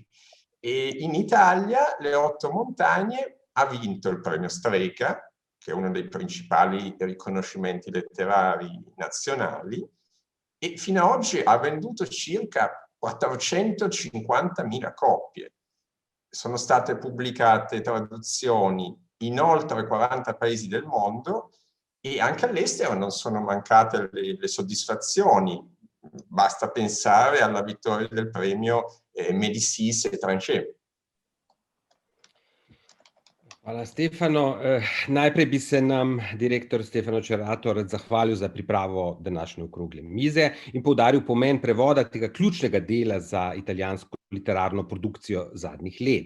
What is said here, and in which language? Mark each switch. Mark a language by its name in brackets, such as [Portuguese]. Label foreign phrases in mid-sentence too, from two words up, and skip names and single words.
[Italian] E in Italia Le otto montagne ha vinto il premio Strega, che è uno dei principali riconoscimenti letterari nazionali, e fino ad oggi ha venduto circa 450.000 copie. Sono state pubblicate traduzioni in oltre 40 paesi del mondo e anche all'estero non sono mancate le soddisfazioni. Basta pensare alla vittoria del premio Médicis étranger. [Slovenian] Hvala, Stefano. Najprej bi se nam direktor Stefano Cerato rad zahvalil za pripravo današnje okrogle mize in poudaril pomen prevoda tega ključnega dela za italijansko literarno produkcijo zadnjih let.